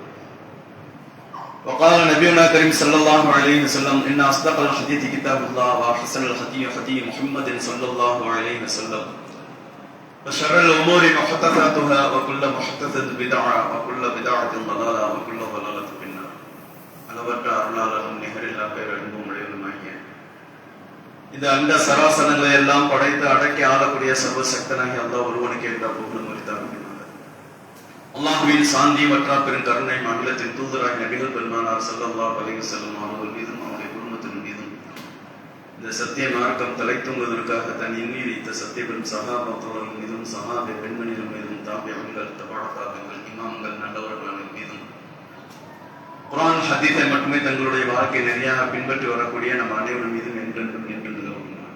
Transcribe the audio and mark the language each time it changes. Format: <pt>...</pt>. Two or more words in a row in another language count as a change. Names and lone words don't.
<ar>وقال نبينا كريم صلى الله عليه وسلم إن أصدق الحديث كتاب الله وأحسن الهدي هدي محمد صلى الله عليه وسلم وشر الأمور محدثاتها وكل محدثة بدعة وكل بدعة ضلالة وكل ضلالة في النار.</ar> <ta>அளவற்ற அருளாளரும் நிகரில்லா பேரன்பும் உடையவருமாகிய இந்த அண்ட சராசரங்களை எல்லாம் படைத்து அடக்கி ஆளக்கூடிய சர்வசக்தனாகி அல்லாஹ் ஒருவனுக்கு எல்லா புகழும் உரித்தார்கள். அல்லாஹ்வின் சாந்தி மற்றும் பெருங்கருணை அகிலத்தின் தூதராக நபிகள் பெருமானார்</ta> <ar>صلى الله عليه وسلم</ar> <ta>அவர்கள் மீதும் அவருடைய குடும்பத்தின் மீதும் இந்த சத்திய மார்க்கம் தலைத்துங்குவதற்காக தன் இன்னித்த சத்திய பெரும் சஹாபாக்கள் மீதும் சஹாபி பெண்மணிகள் மீதும் தாபியங்கள் தபாத்தாக்கள் இமாம்கள் நல்லவர்கள் மீதும் குர்ஆன் ஹதீஸை மட்டுமே தங்களுடைய வாழ்க்கை நெறியாக பின்பற்றி வரக்கூடிய நம் அனைவரும் மீதும் என்றென்றும் என்று நிலவுகின்றன.</ta>